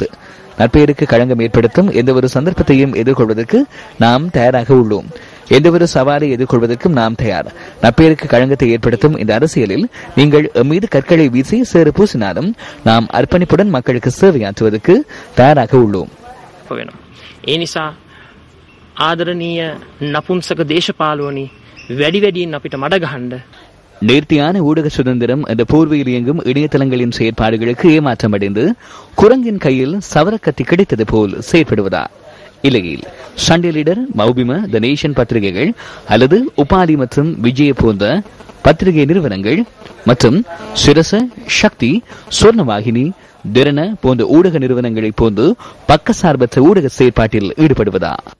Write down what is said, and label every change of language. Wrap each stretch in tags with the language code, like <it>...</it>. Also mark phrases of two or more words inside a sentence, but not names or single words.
<ta>நற்பெயருக்கு களங்கம் ஏற்படுத்தும் எந்தவொரு சந்தர்ப்பத்தையும் எதிர்கொள்வதற்கு நாம் தயாராக உள்ளோம். எந்தவொரு சவாலை எதிர்கொள்வதற்கும் நாம் தயார். நற்பெயருக்கு களங்கத்தை ஏற்படுத்தும் இந்த அரசியலில் நீங்கள் மீது கற்களை வீசி சேறு பூசினாலும் நாம் அர்ப்பணிப்புடன் மக்களுக்கு சேவையாற்றுவதற்கு தயாராக உள்ளோம்.</ta> <si>ඒ නිසා ආදරණීය නපුංසක දේශපාලුවනි වැඩි වැඩියෙන් අපිට මඩ ගහන්න.</si> <ta>நேர்த்தியான ஊடக சுதந்திரம் என்ற போர்வையில் இயங்கும் இணையதளங்களின் செயற்பாடுகளுக்கு ஏமாற்றமடைந்து குரங்கின் கையில் சவரக்கத்தி கிடைத்தது போல் செயற்படுவதா? இல்லையில் சண்டே லீடர், மௌபிம, த நேஷன் பத்திரிகைகள் அல்லது உபாலி மற்றும் விஜய போன்ற பத்திரிகை நிறுவனங்கள் மற்றும் சிரச, சக்தி, சொர்ணவாகினி, திறன போன்ற ஊடக நிறுவனங்களை போன்று பக்கசார்பற்ற ஊடக செயற்பாட்டில் ஈடுபடுவதா?</ta>